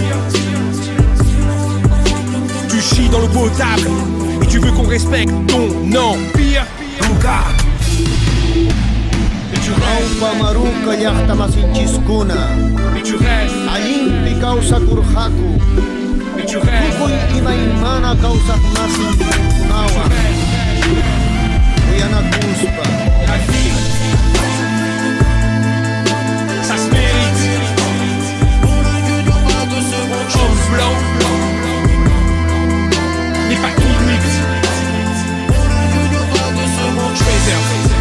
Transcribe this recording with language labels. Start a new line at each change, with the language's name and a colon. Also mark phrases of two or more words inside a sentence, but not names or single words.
French: Tu chies dans l'eau potable et tu veux qu'on respecte ton empire.
Quechua: Aupa maruca llaqta masinchiskuna Allimpi kawsaq urqaku Tukuy imaymana kawsaq masinkunawan Uyanakuspa
French: La vie, ça se mérite. Homme blanc n'est pas inuit. Je préserve.